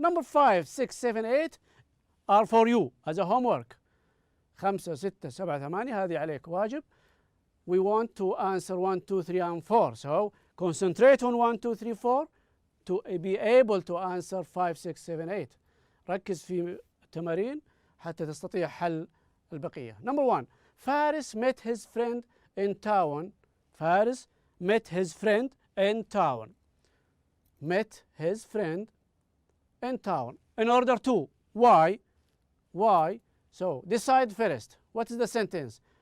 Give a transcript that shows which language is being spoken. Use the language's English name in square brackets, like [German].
[English] Number 5, 6, 7, 8 are for you as a homework. 5, 6, 7, 8 [Arabic] هذه عليك واجب. [English] We want to answer 1, 2, 3 and 4. So concentrate on 1, 2, 3, 4 to be able to answer 5, 6, 7, 8. [Arabic] ركز في التمارين حتى تستطيع حل البقية. [English] Number 1. Faris met his friend in town. Faris met his friend in town. Met his friend in town. In order to. Why? Why? So, decide first. What is the sentence?